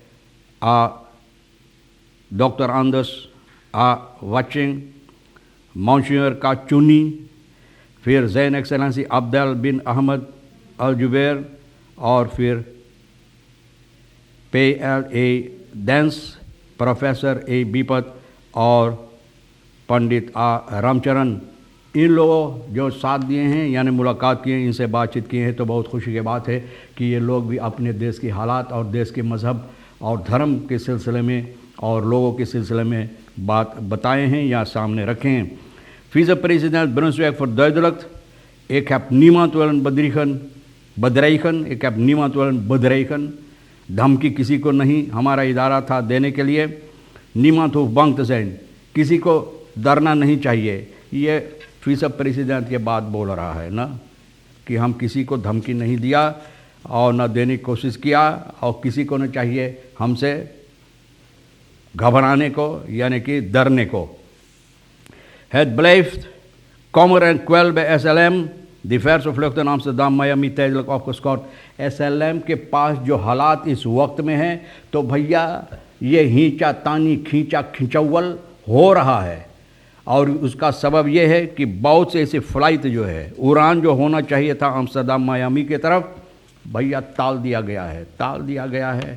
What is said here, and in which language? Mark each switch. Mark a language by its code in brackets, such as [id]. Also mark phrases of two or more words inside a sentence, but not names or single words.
[hns] डॉक्टर आंदर्स वाचिंग, मॉन्सियर का चुनी, फिर [nl] Zijne Excellentie [hns] अब्देल बिन अहमद अल जुबैर और फिर PLA डेंस, प्रोफेसर A बीपत और पंडित रामचरण। इन लोगों जो साथ दिए हैं यानी मुलाकात किए, इनसे बातचीत किए हैं तो बहुत खुशी की बात है कि ये लोग भी अपने देश की हालात और देश के मज़हब और धर्म के सिलसिले में और लोगों के सिलसिले में बात बताए हैं या सामने रखे हैं। [nl] Vice-president Brunswijk verduidelijkt, ik heb niemand willen bedreigen, ik heb niemand willen bedreigen। [hns] धमकी किसी को नहीं हमारा इदारा था देने के लिए। [nl] niemand hoeft bang te zijn, [hns] किसी को डरना नहीं चाहिए। ये विce-president ये बात बोल रहा है ना कि हम किसी को धमकी नहीं दिया और न देने की कोशिश किया और किसी को न चाहिए हमसे घबराने को यानी कि डरने को। [nl] Het blijft kommer en kwel bij SLM, diverse vluchten Amsterdam, Miami tijdelijk opgeschort। [hns] SLM के पास जो हालात इस वक्त में हैं तो भैया ये हिंचा तानी खींचा खिंचौल हो रहा है और उसका सबब यह है कि बहुत से ऐसे फ़्लाइट जो है उड़ान जो होना चाहिए था अम्स्टरडम मायामी की तरफ, भैया टाल दिया गया है।